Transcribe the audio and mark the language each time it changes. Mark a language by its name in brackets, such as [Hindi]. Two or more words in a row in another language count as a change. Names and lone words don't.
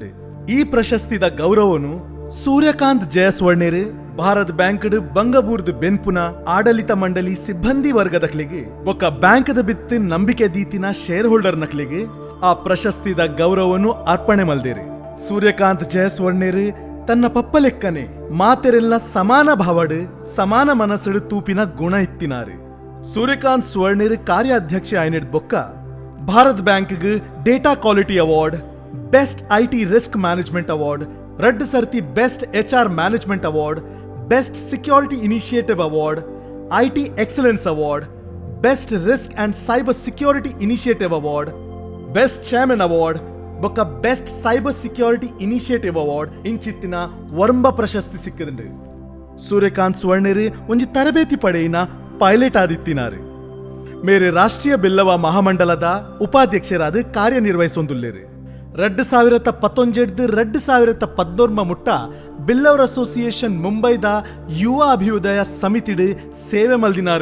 [Tulu] ಈ ಪ್ರಶಸ್ತಿದ ಗೌರವನು ಸೂರ್ಯಕಾಂತ್ ಜಯ ಸುವರ್ಣರು ಭಾರತ್ ಬ್ಯಾಂಕ್ ಬಂಗಬೂರ್ದು ಬೆನ್ಪುನ ಆಡಳಿತ ಮಂಡಳಿ ಸಿಬ್ಬಂದಿ ವರ್ಗದಕ್ಲಿಗೆ ಒಕ್ಕ ಬ್ಯಾಂಕದ ಬಿತ್ತು ನಂಬಿಕೆ ದೀತಿನ [English] share holder [Tulu] ನಕ್ಲಿಗೆ ಆ ಪ್ರಶಸ್ತಿದ ಗೌರವನು ಅರ್ಪಣೆ ಮಲ್ದೇರಿ. ಸೂರ್ಯಕಾಂತ್ ಜಯ ಸುವರ್ಣರು ತನ್ನ ಪಪ್ಪಲೆಕ್ಕನೆ ಮಾತೆರೆಲ್ಲ ಸಮಾನ ಭಾವಡು ಸಮಾನ ಮನಸ್ಸಡು ತೂಪಿನ ಗುಣ ಇತ್ತಿನಾರು. ಸೂರ್ಯಕಾಂತ್ ಸುವರ್ಣರು ಕಾರ್ಯಾಧ್ಯಕ್ಷ ಆಯ್ನೆಡ್ ಬೊಕ್ಕ ಭಾರತ್ ಬ್ಯಾಂಕ್ ಡೇಟಾ ಕ್ವಾಲಿಟಿ ಅವಾರ್ಡ್, ಬೆಸ್ಟ್ ಐಟಿ ರಿಸ್ಕ್ ಮ್ಯಾನೇಜ್ಮೆಂಟ್ ಅವಾರ್ಡ್, 2 ಸರ್ತಿ ಬೆಸ್ಟ್ HR ಮ್ಯಾನೇಜ್ಮೆಂಟ್ ಅವಾರ್ಡ್, ಬೆಸ್ಟ್ ಸೆಕ್ಯೂರಿಟಿ ಇನಿಷಿಯೇಟಿವ್ ಅವಾರ್ಡ್, ಐಟಿ ಎಕ್ಸಲೆನ್ಸ್ ಅವಾರ್ಡ್, ಬೆಸ್ಟ್ ರಿಸ್ಕ್ ಅಂಡ್ ಸೈಬರ್ ಸೆಕ್ಯೂರಿಟಿ ಇನಿಷಿಯೇಟಿವ್ ಅವಾರ್ಡ್, ಬೆಸ್ಟ್ ಚೇರ್ಮನ್ ಅವಾರ್ಡ್ ಬೊಕ್ಕ ಬೆಸ್ಟ್ ಸೈಬರ್ ಸೆಕ್ಯೂರಿಟಿ ಇನಿಷಿಯೇಟಿವ್ ಅವಾರ್ಡ್ ಇಂಚಿತ್ತಿನ ವರ್ಂಬ ಪ್ರಶಸ್ತಿ ಸಿಕ್ಕದಂಡು. ಸೂರ್ಯಕಾಂತ್ ಸುವರ್ಣರು ಒಂಜಿ ತರಬೇತಿ ಪಡೆಯಿನ ಪೈಲಟ್ ಆದಿತ್ತಿನಾರು. ಮೇರೆ ರಾಷ್ಟ್ರೀಯ ಬಿಲ್ಲವ ಮಹಾಮಂಡಲದ ಉಪಾಧ್ಯಕ್ಷರಾದ ಕಾರ್ಯನಿರ್ವಹಿಸೊಂದುಲ್ಲೇರು. 2017 2014 ಮುಟ್ಟ ಬಿಲ್ಲವರ್ ಅಸೋಸಿಯೇಷನ್ ಮುಂಬೈದ ಯುವ ಅಭ್ಯುದಯ ಸಮಿತಿಡ್ ಸೇವೆ ಮಲ್ದಿನಾರ್.